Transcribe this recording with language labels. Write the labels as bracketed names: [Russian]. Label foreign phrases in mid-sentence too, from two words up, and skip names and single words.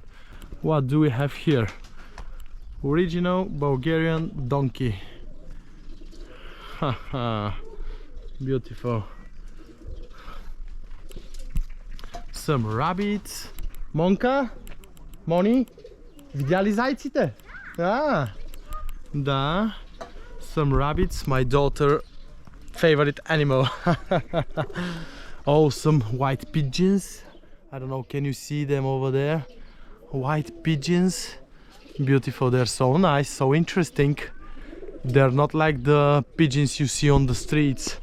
[English] What do we have here? Original Bulgarian donkey. Haha, beautiful. Some rabbits. Monka? Moni? [Bulgarian] Видяли зайците? Да. [English] Some rabbits, my daughter favorite animal. Oh, some white pigeons. I don't know, can you see them over there? White pigeons. Beautiful, they're so nice, so interesting. They're not like the pigeons you see on the streets.